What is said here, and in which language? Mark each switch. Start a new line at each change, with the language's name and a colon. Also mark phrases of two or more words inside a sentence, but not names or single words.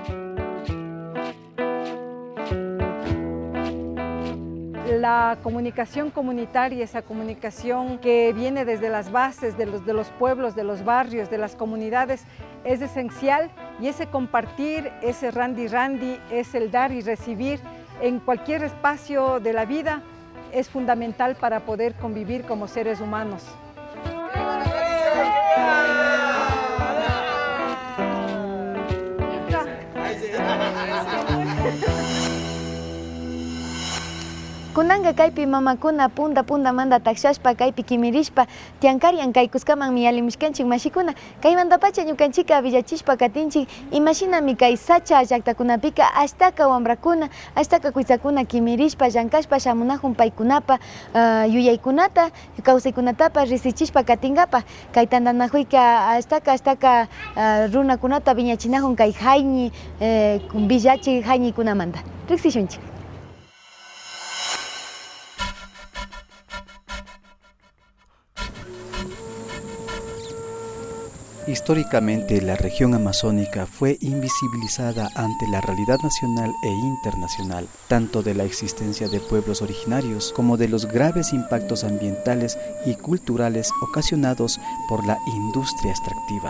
Spanish: La comunicación comunitaria, esa comunicación que viene desde las bases de los pueblos, de los barrios, de las comunidades, es esencial, y ese compartir, ese randy, es el dar y recibir en cualquier espacio de la vida, es fundamental para poder convivir como seres humanos.
Quechua: Kunanga kaypi mamakuna punta manda takshashpa kaypi kimirishpa tiankarian kay kuskaman miyalimishkanchik mashikuna kaymantapacha ñukanchika villachishpa katinchik imashinami kay sacha llaktakunapika ashtaka wambrakuna ashtaka kuysakuna kimirishpa llankashpa shamunajun paykunapa yuyaykunata kawsaykunatapas risichishpa katingapa kay tantanakuyka ashtaka runakunata viñachinajun kay hayñi villachi hayñikunamanta riksishunchik.
Spanish: Históricamente, la región amazónica fue invisibilizada ante la realidad nacional e internacional, tanto de la existencia de pueblos originarios como de los graves impactos ambientales y culturales ocasionados por la industria extractiva.